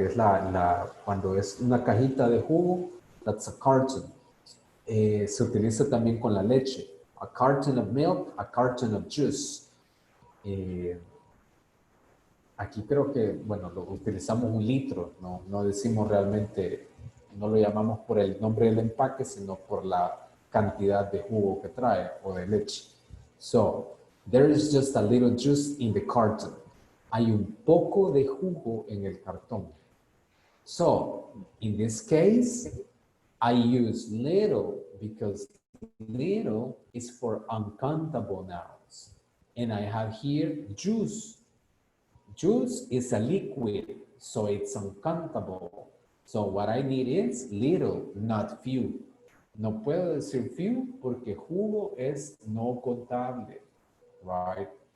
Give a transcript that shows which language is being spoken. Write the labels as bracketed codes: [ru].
[es] Es cuando es una cajita de jugo, that's a carton. Se utiliza también con la leche. [en] A carton of milk, a carton of juice. [es] Aquí creo que, bueno, lo utilizamos un litro, no decimos realmente, no lo llamamos por el nombre del empaque, sino por la cantidad de jugo que trae o de leche. [en] So, there is just a little juice in the carton. [es] Hay un poco de jugo en el cartón. [en] So, in this case, I use little because little is for uncountable nouns. And I have here juice. Juice is a liquid, so it's uncountable. So what I need is little, not few. [es] No puedo decir few porque jugo es no contable, right?